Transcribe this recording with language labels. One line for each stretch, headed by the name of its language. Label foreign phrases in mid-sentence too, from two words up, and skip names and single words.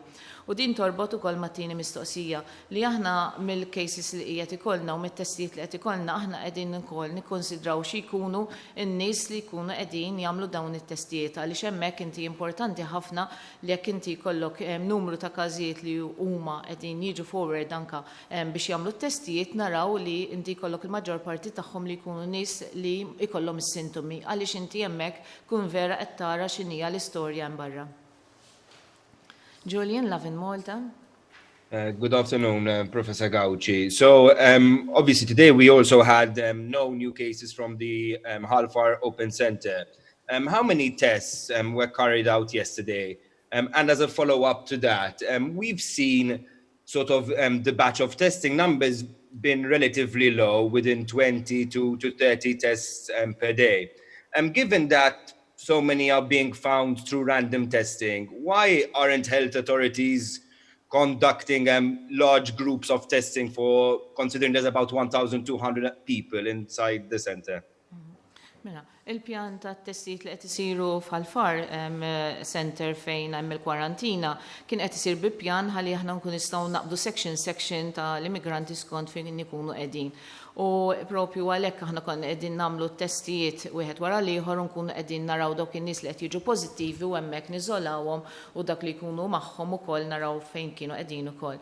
Maltese: U din torbot ukoll mat-tieni mistoqsija li aħna mill-cases li qiegħed ikollna u mit-testijiet li qed ikollna aħna qegħdin ukoll nikkonsidraw xi jkunu n-nies li jkunu qegħdin jagħmlu dawn it-testijiet għaliex hemmhekk inti importanti ħafna li jekk inti jkollok numru ta' każijiet li huma qegħdin jiġu forward anke biex jagħmlu t-testijiet naraw li inti jkollok il-maġġor parti tagħhom li jkunu nies li jkollhom is-sintomi għaliex inti hemmhekk kun vera qed tara x'inhija l-istorja hemm barra.
English: Julian, Lavin Malta. Good afternoon, Professor Gawci. So, obviously today we also had no new cases from the Halfar Open Center. How many tests were carried out yesterday? And as a follow-up to that, we've seen sort of the batch of testing numbers been relatively low, within 20 to 30 tests per day. Given that so many are being found through random testing, why aren't health authorities conducting large groups of testing for, considering there's about 1,200 people inside the center?
Maltese: Mela, il-pjan ta' testijiet li qed isiru f'Halfar center fejn hemm il-kwarantina kien qed isir bi pjan ħalli aħna nkun nistgħu naqbdu section ta' l-immigranti skont fejn ikunu qegħdin. U propju għalhekk aħna konna qegħdin nagħmlu testijiet wieħed wara l-ieħor u nkunu qegħdin naraw dawk in-nies li qed jiġu pożittivi u hemmhekk niżolawhom u dak li jkunu magħhom ukoll naraw fejn kienu qegħdin ukoll.